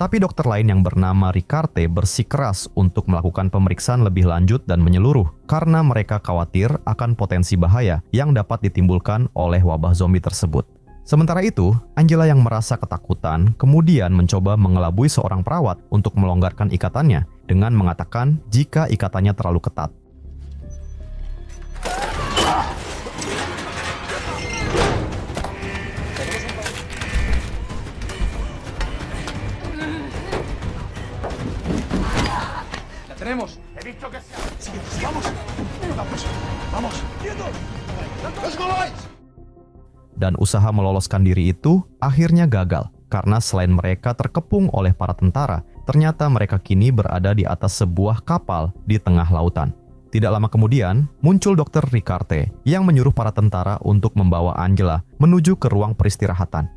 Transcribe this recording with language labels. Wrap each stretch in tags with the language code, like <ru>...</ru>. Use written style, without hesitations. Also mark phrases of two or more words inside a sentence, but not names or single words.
<id>Tapi dokter lain yang bernama Ricarte bersikeras untuk melakukan pemeriksaan lebih lanjut dan menyeluruh karena mereka khawatir akan potensi bahaya yang dapat ditimbulkan oleh wabah zombie tersebut. Sementara itu, Angela yang merasa ketakutan kemudian mencoba mengelabui seorang perawat untuk melonggarkan ikatannya dengan mengatakan jika ikatannya terlalu ketat.</id> <es>Tenemos. He visto que sea. Vamos. Vamos. Vamos. Quietos.</es> <en>Let's go, guys.</en> <id>Dan usaha meloloskan diri itu akhirnya gagal karena selain mereka terkepung oleh para tentara, ternyata mereka kini berada di atas sebuah kapal di tengah lautan. Tidak lama kemudian, muncul Dr. Ricarte yang menyuruh para tentara untuk membawa Angela menuju ke ruang peristirahatan.</id>